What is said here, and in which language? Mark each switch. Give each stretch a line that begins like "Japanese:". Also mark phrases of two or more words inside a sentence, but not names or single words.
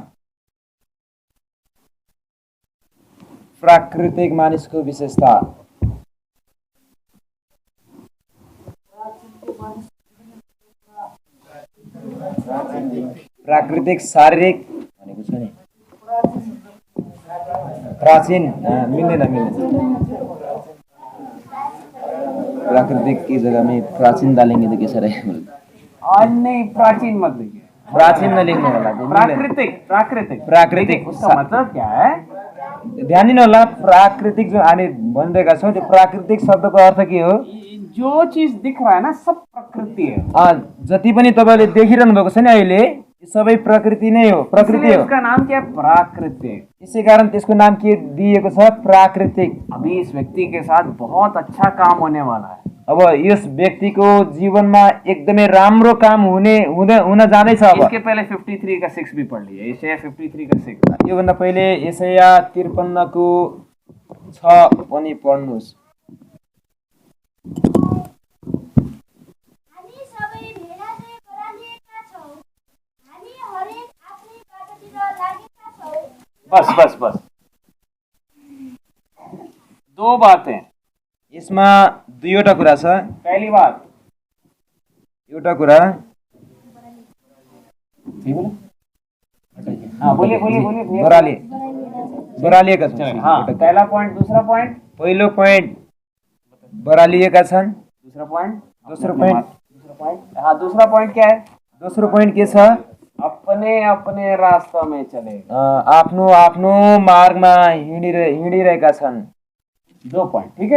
Nepali: प्राकृतिक मानिसको विशेषता। प्राकृतिक शारीरिक भनेको छ नि, प्राचीन मिल्दैन।
Hindi: प्राकृतिक की जगह में प्राचीन डालेंगे तो कैसा रहेगा? और नहीं, प्राचीन मत लिखिए,
Nepali: प्राचीन न लेख्नु होला।
Hindi: प्राकृतिक उसका मतलब क्या है?
Nepali: ध्यान दिनु होला, प्राकृतिक जो हामी भनिरहेका छौँ त्यो प्राकृतिक शब्दको अर्थ के हो?
Hindi: जो चीज दिख रहा है ना, सब प्रकृति है।
Nepali: जति पनि तपाईले देखिरहनु भएको छ नि अहिले, यो सबै प्रकृति नै हो, प्रकृति हो।
Hindi: उसका नाम क्या है? प्राकृतिक।
Nepali: यसै कारण त्यसको नाम के दिएको छ? प्राकृतिक।
Hindi: अभी इस व्यक्ति के साथ बहुत अच्छा काम होने वाला है।
Nepali: अब यस व्यक्तिको जीवनमा एकदमै राम्रो काम हुन जाँदैछ। अब
Hindi: इसके पहले 53 का 6 भी पढ़ लिया, यशाया 53 का 6।
Nepali: योभन्दा पहिले यशाया 53 को 6 पनि पढ्नुहोस्। हामी सबै भेडाझैँ करालिएका छौँ, हामी हरेक आफ्नै बाटोतिर लागेका छौँ।
Hindi: बस 2 बातें।
Nepali: यसमा दुईवटा कुरा छ।
Hindi: पहली बात,
Nepali: एउटा कुरा,
Hindi: हाँ बोलिए।
Nepali: बरालिएका छन्।
Hindi: हाँ, पहला पॉइंट। दूसरा पॉइंट,
Nepali: पहिलो पोइन्ट बरालिएका छन्।
Hindi: दूसरा पॉइंट, दूसरा पॉइंट क्या है?
Nepali: दोस्रो पोइन्ट के छ?
Hindi: अपने रास्ता में चले।
Nepali: आफ्नो मार्गमा हिँडिरहेका छन्।
Hindi: 2 पॉइंट, ठीक है।